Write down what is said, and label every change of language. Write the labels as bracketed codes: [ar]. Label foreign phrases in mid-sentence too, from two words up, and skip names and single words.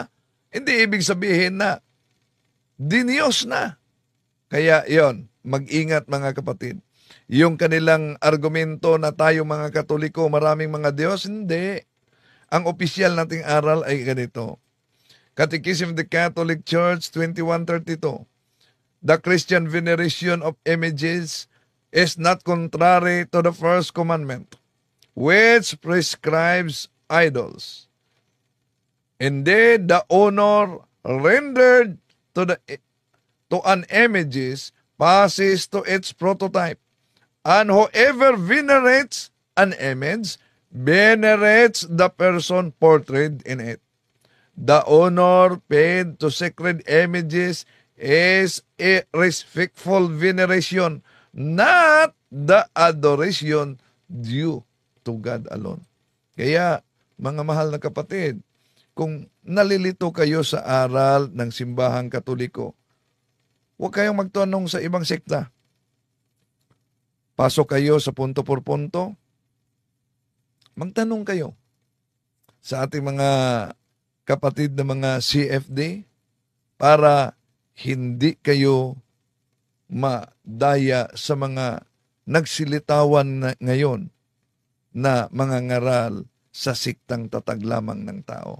[tl] Hindi ibig sabihin na diniyos na. Kaya yon, mag-ingat mga kapatid. Yung kanilang argumento na tayo mga Katoliko, maraming mga Diyos, hindi. Ang opisyal nating aral ay ganito. [en] Catechism of the Catholic Church 2132. The Christian veneration of images is not contrary to the first commandment, which prescribes idols. Indeed, the honor rendered to an image passes to its prototype, and whoever venerates an image venerates the person portrayed in it. The honor paid to sacred images is a respectful veneration, not the adoration due to God alone. [tl] Kaya, mga mahal na kapatid, kung nalilito kayo sa aral ng simbahang Katoliko, huwag kayong magtanong sa ibang sekta. Pasok kayo sa [es] punto por punto. [tl] Magtanong kayo sa ating mga kapatid na mga CFD para hindi kayo madaya sa mga nagsilitawan ngayon na mga ngaral sa siktang tatag lamang ng tao.